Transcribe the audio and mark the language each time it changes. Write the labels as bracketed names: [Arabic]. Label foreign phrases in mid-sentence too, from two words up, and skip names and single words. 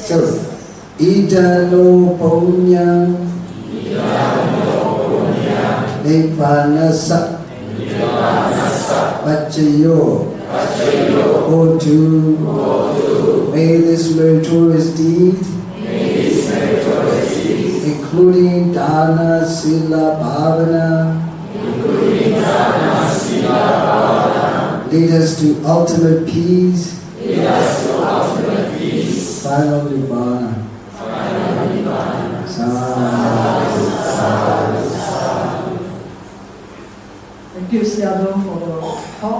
[Pali] So, Ida no punyam, Nibbana-sa, Pachayo, Hotu. [English] May this meritorious deed, including [Pali] dana, sila, bhavana, [English] lead us to ultimate peace, final nibbana. Thank you, Seattle, for the talk.